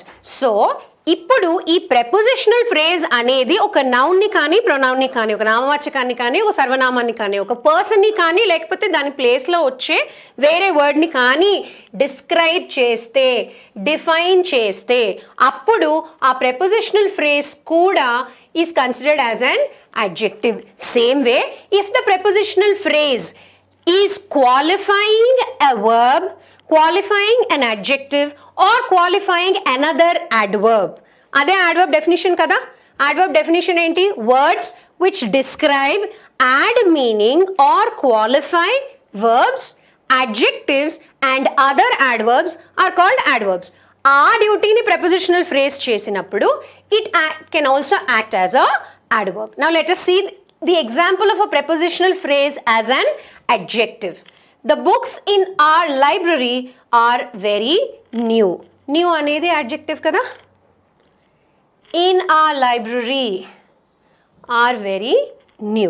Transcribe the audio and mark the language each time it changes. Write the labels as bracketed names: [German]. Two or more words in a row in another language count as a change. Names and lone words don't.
[English] So, [Telugu] ఇప్పుడు ఈ [English] prepositional phrase [Telugu] అనేది ఒక నౌన్ని కానీ ప్రొనౌన్ని కానీ ఒక నామవాచకాన్ని కానీ ఒక సర్వనామాన్ని కానీ ఒక పర్సన్ని కానీ లేకపోతే దాని ప్లేస్లో వచ్చే వేరే వర్డ్ని కానీ డిస్క్రైబ్ చేస్తే డిఫైన్ చేస్తే అప్పుడు ఆ [English] prepositional phrase [Telugu] కూడా [English] is considered as an adjective. Same way, if the prepositional phrase is qualifying a verb, qualifying an adjective or qualifying another adverb. [Telugu] అదే [English] adverb definition [Telugu] కదా. [English] Adverb definition [Telugu] ఏంటి? [English] Words which describe, add meaning or qualify verbs, adjectives and other adverbs are called adverbs. [Telugu] ఆ డ్యూటీని [English] prepositional phrase [Telugu] చేసినప్పుడు [English] it can also act as a adverb. Now let us see the example of a prepositional phrase as an adjective. The books in our library are very new. [Telugu] New అనేది adjective kada. [English] In our library are very new.